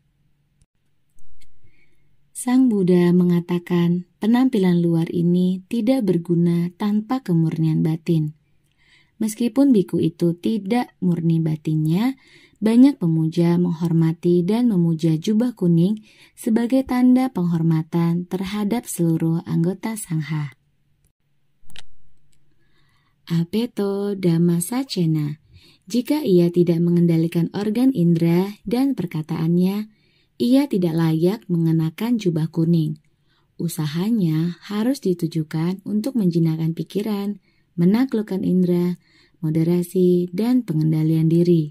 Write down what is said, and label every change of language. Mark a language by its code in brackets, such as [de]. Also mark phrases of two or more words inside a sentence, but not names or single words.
[id] Sang Buddha mengatakan penampilan luar ini tidak berguna tanpa kemurnian batin. Meskipun biku itu tidak murni batinnya, banyak pemuja menghormati dan memuja jubah kuning sebagai tanda penghormatan terhadap seluruh anggota sangha. [pi] Apeto Dhammasacena. [id] Jika ia tidak mengendalikan organ indera dan perkataannya, ia tidak layak mengenakan jubah kuning. Usahanya harus ditujukan untuk menjinakkan pikiran, menaklukkan indera, moderasi, dan pengendalian diri.